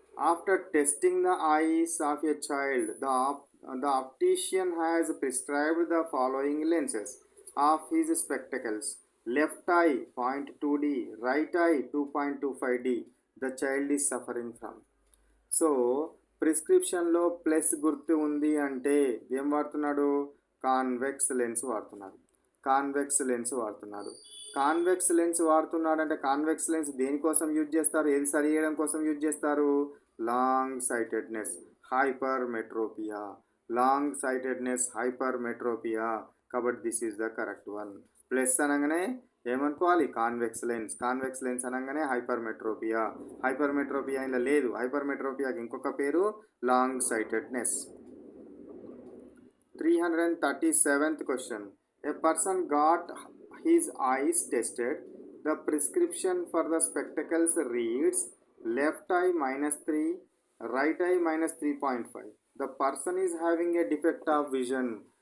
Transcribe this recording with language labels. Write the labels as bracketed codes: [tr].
[en] After testing the eyes of a child, the optician has prescribed the following lenses of his spectacles. Left eye 0.2D, right eye 2.25D. The child is suffering from. [te] So ప్రిస్క్రిప్షన్లో plus గుర్తు ఉంది అంటే ఏం వాడుతున్నాడు? Convex lens వాడుతున్నాడు. Convex lens వాడుతున్నాడు. Convex lens వాడుతున్నాడు అంటే convex lens దేనికోసం use చేస్తారు? ఏది సరి చేయడం కోసం యూజ్ చేస్తారు? Long sightedness, hyper మెట్రోపియా. Long sightedness, hyper మెట్రోపియా. కాబట్టి [en] This is the correct one. [te] Plus అనగానే ఏమనుకోవాలి? Convex lens. కాన్వెక్స్ లెన్స్ అనగానే హైపర్ మెట్రోపియా. హైపర్ మెట్రోపియా ఇలా లేదు. హైపర్ మెట్రోపియాకి ఇంకొక పేరు long sightedness. [en] 337th question. A person got his eyes tested. The prescription for the spectacles reads left eye -3, right eye -3.5. The person is having a defect of vision.